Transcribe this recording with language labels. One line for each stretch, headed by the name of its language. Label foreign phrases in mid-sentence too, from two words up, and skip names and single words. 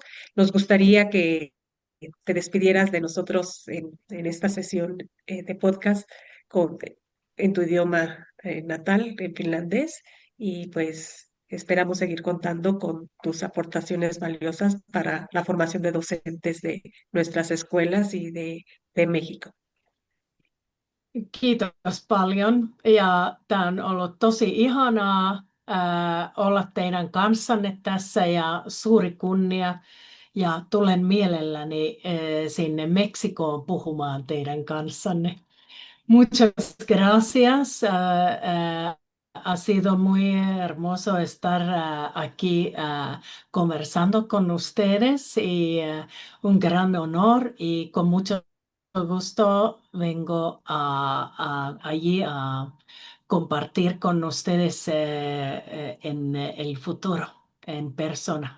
Spanish: Nos gustaría que te despidieras de nosotros en esta sesión de podcast con, en tu idioma natal, en finlandés, y pues esperamos seguir contando con tus aportaciones valiosas para la formación de docentes de nuestras escuelas y de México.
Finnish: Kiitos paljon ja tämä on ollut tosi ihanaa olla teidän kanssanne tässä ja suuri kunnia ja tulen mielelläni sinne Meksikoon puhumaan teidän kanssanne.
Spanish: Muchas gracias. Ha sido muy hermoso estar aquí conversando con ustedes y un gran honor y con mucho gusto vengo allí a compartir con ustedes en el futuro, en persona.